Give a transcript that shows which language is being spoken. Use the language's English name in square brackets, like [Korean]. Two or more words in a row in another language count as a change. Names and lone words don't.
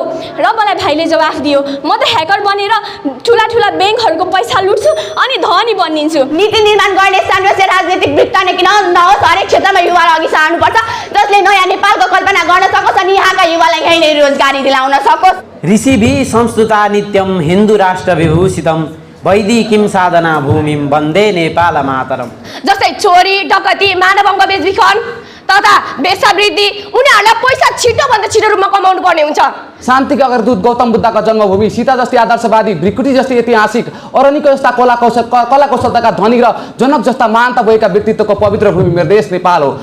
[Nepali] र मलाई भाइले जवाफ दियो, म त ह्याकर बनेर ठुला ठुला ब्याङ्कहरूको पैसा लुट्छु अनि धनी बनिन्छु। नीति निर्माण गर्ने सानो राजनीतिक वृत्त नै किन नहोस्, हरेक क्षेत्रमा युवालाई अघि सार्नुपर्छ, जसले नयाँ नेपालको कल्पना गर्न सकोस् अनि यहाँका युवालाई यहीँ नै रोजगारी दिलाउन सकोस्। [Sanskrit] ऋषिभि संस्कृता नित्यम हिन्दू राष्ट्र विभूषितम वैदिकीं साधना भूमिं वन्दे नेपाल मातरम। [Nepali] जस्तै चोरी, डकैती, मानवङ्ग बेचबिखन तथा वेश्यावृत्ति, उनीहरूलाई पैसा छिटोभन्दा छिटो रूपमा कमाउनु पर्ने हुन्छ। शान्तिका अग्रदूत गौतम बुद्धका जन्मभूमि, सीता जस्तै आदर्शवादी, भृकुटी जस्तै ऐतिहासिक, अरनिको जस्ता कला कौशलताका धनी र जनक जस्ता महानता बोकेका व्यक्तित्वको पवित्र भूमि मेरो देश नेपाल हो।